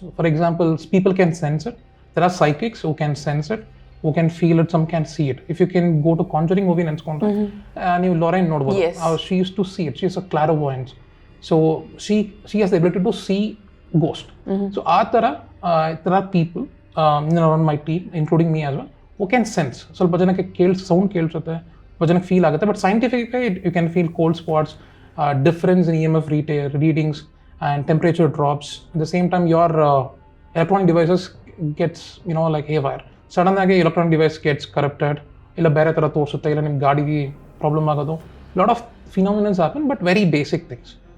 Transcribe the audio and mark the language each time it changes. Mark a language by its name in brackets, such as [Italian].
[English] For example, people can sense it. There are psychics who can sense it, who can feel it, some can see it. If you can go to Conjuring movie [Kannada] ನೆನ್ಸ್ಕೊಂಡ್ರೆ ನೀವು Lorraine ನೋಡ್ಬೋದು. [English] Yes. She used to see it. She is a clairvoyant. So she has the ability to see ghost. So [Kannada] ಆ ಥರ [English] there are people on my team, including me as well, who can sense. [Kannada] ಸ್ವಲ್ಪ ಜನಕ್ಕೆ sound ಕೇಳಿಸುತ್ತೆ, ಸ್ವಲ್ಪ ಜನಕ್ಕೆ feel ಆಗುತ್ತೆ. [English] But scientifically you can feel cold spots, difference in EMF readings and temperature drops. At the same time, your electronic devices gets, like haywire. Sudden ಆಗಿ electronic device gets corrupted, [Kannada] ಇಲ್ಲ ಬೇರೆ ಥರ ತೋರಿಸುತ್ತೆ, ಇಲ್ಲ ನಿಮ್ಮ ಗಾಡಿಗೆ ಪ್ರಾಬ್ಲಮ್ ಆಗೋದು. [English] Lot of phenomena happen, but very basic things.